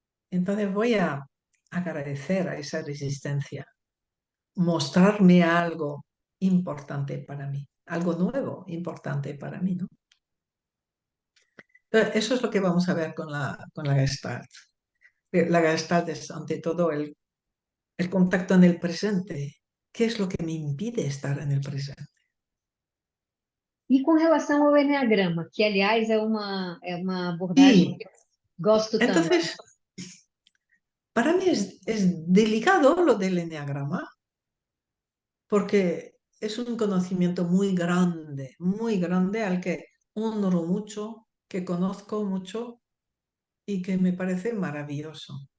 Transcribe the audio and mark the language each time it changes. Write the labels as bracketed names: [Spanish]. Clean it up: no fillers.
[Spanish] Entonces voy a agradecer a esa resistencia, mostrarme algo importante para mí, algo nuevo, importante para mí, ¿no? Entonces, eso es lo que vamos a ver con la Gestalt. La Gestalt es ante todo el contacto en el presente. ¿Qué es lo que me impide estar en el presente? [Portuguese] E com relação ao Eneagrama, que aliás é uma abordagem [Spanish] Y [Portuguese] que eu gosto tanto. [Spanish] entonces, para mí es delicado lo del eneagrama, porque es un conocimiento muy grande al que honro mucho, que conozco mucho y que me parece maravilloso,